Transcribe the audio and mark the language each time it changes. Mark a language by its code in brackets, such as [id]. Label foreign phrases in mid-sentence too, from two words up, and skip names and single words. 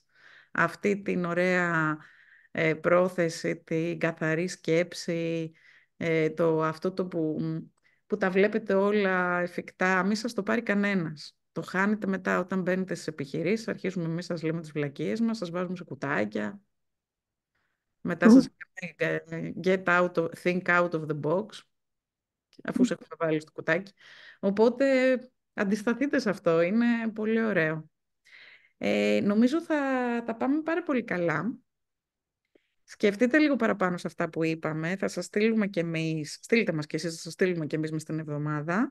[el] Αυτή την ωραία πρόθεση, την καθαρή σκέψη, αυτό το που τα βλέπετε όλα εφικτά, μη σας το πάρει κανένας. Το χάνετε μετά όταν μπαίνετε στις επιχειρήσεις, αρχίζουμε εμείς σας λέμε τις βλακίες μας, σας βάζουμε σε κουτάκια. Μετά σας λέμε [en] think out of the box, [el] αφού σε έχουμε βάλει στο κουτάκι. Οπότε αντισταθείτε σε αυτό, είναι πολύ ωραίο. Νομίζω θα τα πάμε πάρα πολύ καλά. Σκεφτείτε λίγο παραπάνω σε αυτά που είπαμε. Θα σας στείλουμε και εμείς, στείλτε μας και εσείς, θα σας στείλουμε και εμείς μες την εβδομάδα.